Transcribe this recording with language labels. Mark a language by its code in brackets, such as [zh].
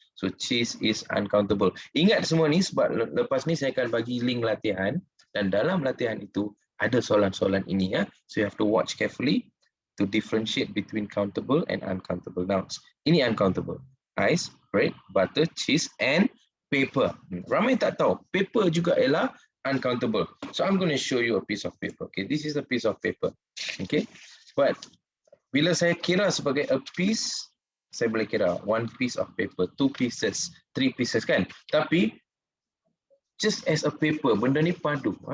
[en] So cheese is uncountable. [ms] Ingat semua ni sebab lepas ni saya akan bagi link latihan dan dalam latihan itu ada soalan-soalan ini ya. [en] So you have to watch carefully to differentiate between countable and uncountable nouns. [ms] Ini uncountable. [en] Ice, bread, butter, cheese, and paper. [ms] Ramai tak tahu, paper juga ialah uncountable. [en] So I'm going to show you a piece of paper. Okay, this is a piece of paper. Okay, but [ms] bila saya kira sebagai [en] a piece, [ms] saya boleh kira [en] 1 piece of paper, 2 pieces, 3 pieces kan. [ms] Tapi [en] just as a paper, [ms] benda ni padu.